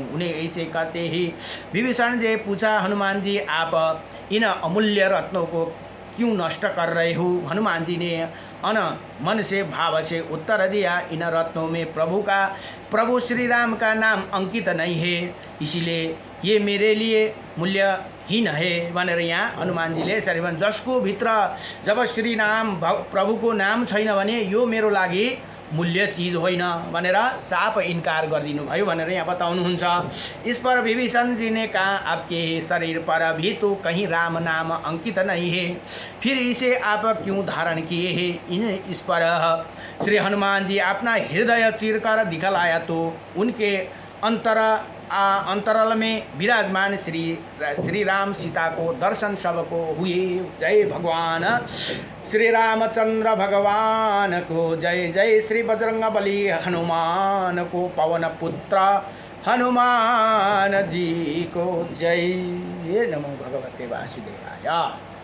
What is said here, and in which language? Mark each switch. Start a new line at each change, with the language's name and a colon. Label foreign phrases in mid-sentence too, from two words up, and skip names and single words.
Hindi: उन्हें ऐसे करते ही विभीषण जी पूछा, हनुमान जी आप इन अमूल्य रत्नों को क्यों नष्ट कर रहे हो? हनुमान जी ने मन से भाव से उत्तर दिया, इन रत्नों में प्रभु श्री राम का नाम अंकित नहीं है, इसीलिए ये मेरे लिए मूल्यहीन है
Nepali: भनेर यहाँ हनुमान जी ले यसरी भन्छ। जसको भित्र जब श्री राम प्रभु को नाम छैन भने यो मेरो लागि मूल्य चीज होइन भनेर साफ इनकार गरिदिनु भयो भनेर यहाँ बताउनुहुन्छ।
Hindi: इस पर विभीषण जी ने कहा, आपके शरीर पर भी तो कहीं राम नाम अंकित नहीं है, फिर इसे आप क्यों धारण किए हैं? इस पर श्री हनुमान जी अपना हृदय चीर कर दिखलाया तो उनके अंतराल में विराजमान श्री राम सीता को दर्शन सबको हुए। जय भगवान श्री रामचंद्र भगवान को जय। जय श्री बजरंगबली हनुमान को, पवन पुत्र हनुमान जी को जय।
Sanskrit: नमो भगवते वासुदेवाय।